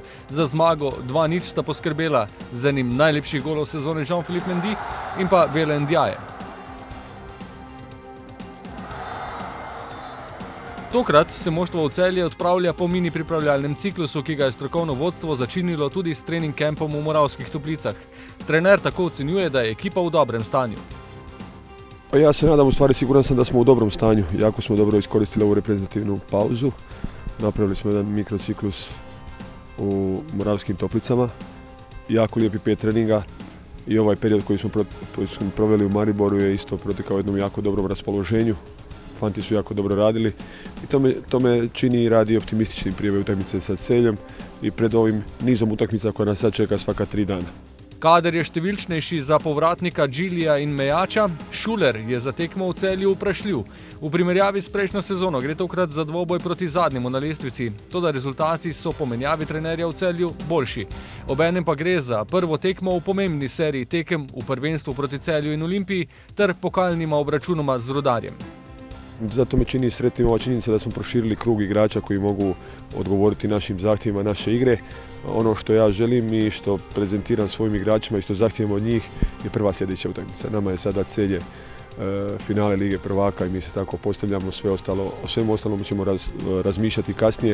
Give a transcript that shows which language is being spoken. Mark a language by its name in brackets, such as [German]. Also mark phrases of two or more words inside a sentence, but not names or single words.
[Slovenian] Za zmago 2:0 sta poskrbela z enim najlepših golov sezone Jean-Philippe Mendy in pa Vela Ndiaye. Tokrat se moštvo v Celje odpravlja po mini pripravljalnem ciklusu, ki ga je strokovno vodstvo začinilo tudi s trening kampom v Moravskih Toplicah. Trener tako ocenjuje, da je ekipa v dobrem stanju. [Croatian] Ja se nadam, siguran sam da smo u dobrom stanju. Jako smo dobro iskoristili ovu reprezentativnu pauzu. Napravili smo jedan mikrociklus u Moravskim Toplicama. Jako lijepi 5 treninga i ovaj period koji smo proveli u Mariboru je isto protekao u jednom jako dobrom raspoloženju. Fanti su jako dobro radili i to me čini i radi optimističnim prije ove utakmice sa Celjem i pred ovim nizom utakmica koja nas sad čeka svaka 3 dana. [Slovenian] Kader je številčnejši za povratnika Džilija in Mejača, Šuler je za tekmo v Celju vprašljiv. V primerjavi s prejšnjo sezono gre tokrat za dvoboj proti zadnjemu na lestvici, toda rezultati so po menjavi trenerja v Celju boljši. Obenem pa gre za prvo tekmo v pomembni seriji tekem v prvenstvu proti Celju in Olimpiji ter pokalnima obračunoma z Rudarjem. [Croatian] Zato me čini sretnim ova činjenica da smo proširili krug igrača koji mogu odgovoriti našim zahtjevima naše igre. Ono što ja želim i što prezentiram svojim igračima i što zahtijevam od njih je prva sljedeća utakmica. Nama je sada Celje finale Lige prvaka i mi se tako postavljamo, o svemu ostalom ćemo razmišljati kasnije.